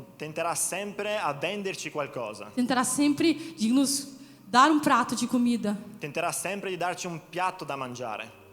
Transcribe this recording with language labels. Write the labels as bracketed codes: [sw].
[it] tenterà sempre a venderci qualcosa, [pt] Tentará sempre de nos dar um prato de comida [it] tenterà sempre di darci un piatto da mangiare,